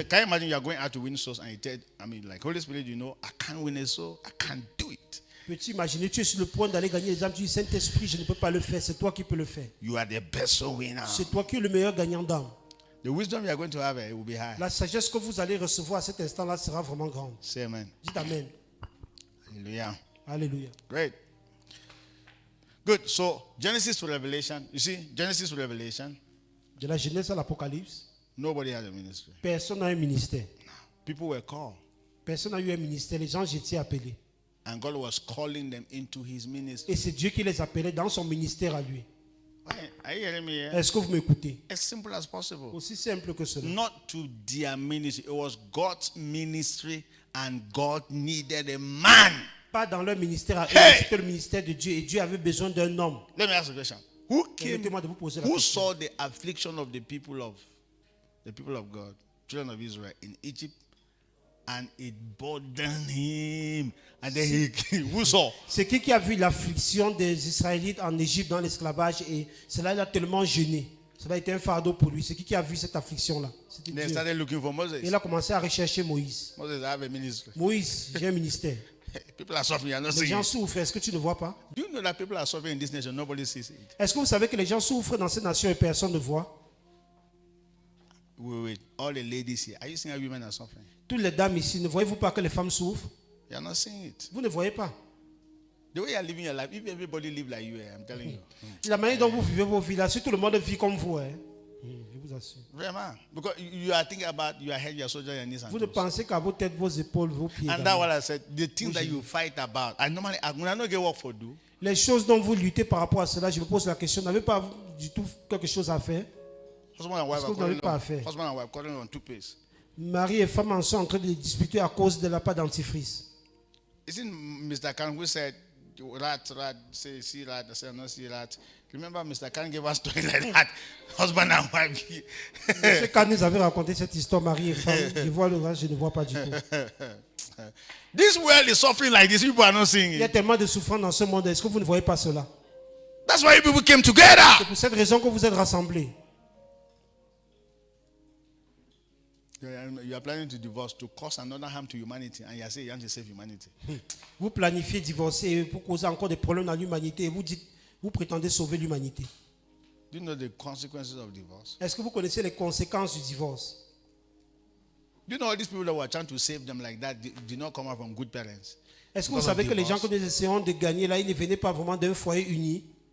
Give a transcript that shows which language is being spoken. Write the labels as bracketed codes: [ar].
[en] can you imagine you are going out to win souls and you tell, I mean, like Holy Spirit, you know, I can't win a soul, I can't do it. [fr] Peux-tu imaginer, tu es sur le point d'aller gagner les âmes, tu dis Saint-Esprit, je ne peux pas le faire, c'est toi qui peux le faire. [en] You are the best soul winner. [fr] C'est toi qui es le meilleur gagnant d'âme. [en] The wisdom you are going to have, it will be high. [fr] La sagesse que vous allez recevoir à cet instant-là sera vraiment grande. [en] Say amen. [fr] Dites Amen. [en] Hallelujah. [fr] Alléluia. [en] Great. Good. So Genesis to Revelation. You see, Genesis to Revelation, [fr] De la Genèse à l'Apocalypse, [en] nobody has a ministry. [fr] personne n'a un ministère. [en] People were called. [fr] Personne n'a eu un ministère. Les gens étaient appelés. [en] And God was calling them into his ministry. [fr] Et c'est Dieu qui les appelait dans son ministère à lui. [en] Are you hearing me here? [fr] Est-ce que vous m'écoutez? [en] As simple as possible. [fr] Aussi simple que cela. [en] Not to their ministry. It was God's ministry and God needed a man. [fr] Pas dans leur ministère à eux, [en] Hey! [fr] c'était le ministère de Dieu et Dieu avait besoin d'un homme. [en] Let me ask a question. Who came? [fr] Permettez-moi de vous poser la [en] Who [fr] question. [en] saw the affliction of the people of God, children of Israel in Egypt, and it burdened him? And then who saw? [fr] C'est qui a vu l'affliction des Israélites en Égypte dans l'esclavage et cela l'a tellement gêné. Cela a été un fardeau pour lui. C'est qui a vu cette affliction-là? C'était [en] They [fr] Dieu. [en] started looking for Moses. [fr] Et il a commencé à rechercher Moïse. [en] Moses, I have a ministry. [fr] Moïse, j'ai un ministère. [en] People are suffering. You are not [fr] Les [en] seeing [fr] gens [en] it. [fr] souffrent. Est-ce que tu ne vois pas? [en] Do you know that people are suffering in this nation? Nobody sees it. [fr] Est-ce que vous savez que les gens souffrent dans cette nation et personne ne voit? [en] Wait. All the ladies here. Are you seeing how women are suffering? [fr] Toutes les dames ici, ne voyez-vous pas que les femmes souffrent? [en] You are not seeing it. [fr] Vous ne voyez pas. [en] The way you are living your life, if everybody live like you, I'm telling you. [fr] La manière dont vous vivez vos vies là, si tout le monde vit comme vous, hein, je vous assure. Vraiment. [en] Because you are thinking about your head, your soldier, your knees, and [fr] Vous ne [en] toes. [fr] pensez qu'à vos têtes, vos épaules, vos pieds. [en] And that's what I said. The things that you fight about. I normally, when I don't get work for do, [fr] Les choses dont vous luttez par rapport à cela, je me pose la question, n'avez pas du tout quelque chose à faire? [en] husband and wife [fr] Est-ce [en] are [fr] que vous n'avez [en] quarreling [fr] pas [en] on, [fr] à faire? [en] husband and wife quarreling on toothpaste. [fr] Mari et femme en sont en train de disputer à cause de la pâte dentifrice. [en] Isn't Mr. Khan who said, rat, say, see rat, I said, no, see rat. Remember, Mr. Khan gave us story like that. Husband and wife. [fr] Monsieur Khan nous avait raconté cette histoire, mari et femme. Je vois le reste, je ne vois pas du tout. [en] This world is suffering like this. People are not seeing [fr] Il y a [en] it. [fr] tellement de souffrance dans ce monde. Est-ce que vous ne voyez pas cela? [en] That's why people came together. [fr] C'est pour cette raison que vous êtes rassemblés. [en] You are planning to divorce to cause another harm to humanity, and you are saying you want to save humanity. [fr] Vous planifiez divorcer pour causer encore des problèmes à l'humanité et vous prétendez sauver l'humanité. [en] Do you know the consequences of divorce? [fr] Est-ce que vous connaissez les conséquences du divorce? [en] Do you know all these people that were trying to save them like that did not come out from good parents? [fr] Est-ce que vous [en] Because of [fr] savez que les gens [en] divorce. [fr] que nous essayons de gagner là, ils ne venaient pas vraiment d'un foyer uni?